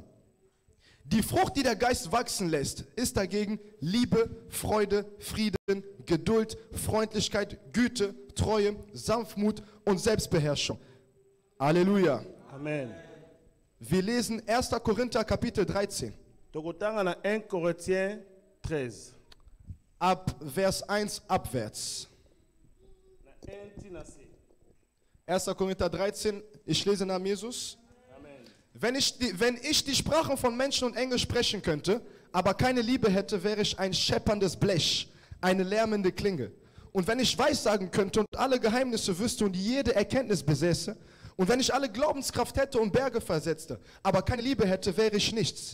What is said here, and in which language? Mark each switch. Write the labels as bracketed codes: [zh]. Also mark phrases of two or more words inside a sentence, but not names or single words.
[de] Die Frucht, die der Geist wachsen lässt, ist dagegen Liebe, Freude, Frieden, Geduld, Freundlichkeit, Güte, Treue, Sanftmut und Selbstbeherrschung. Halleluja. Amen. Wir lesen 1. Korinther Kapitel 13, [ln] Tokotanga na 1 Corinthiens 13. [de] ab Vers 1 abwärts. [ln] Na 1 tina se. [de] 1. Korinther 13, ich lese nach Jesus. Wenn ich die Sprachen von Menschen und Engeln sprechen könnte, aber keine Liebe hätte, wäre ich ein schepperndes Blech, eine lärmende Klinge. Und wenn ich Weissagen könnte und alle Geheimnisse wüsste und jede Erkenntnis besäße, und wenn ich alle Glaubenskraft hätte und Berge versetzte, aber keine Liebe hätte, wäre ich nichts.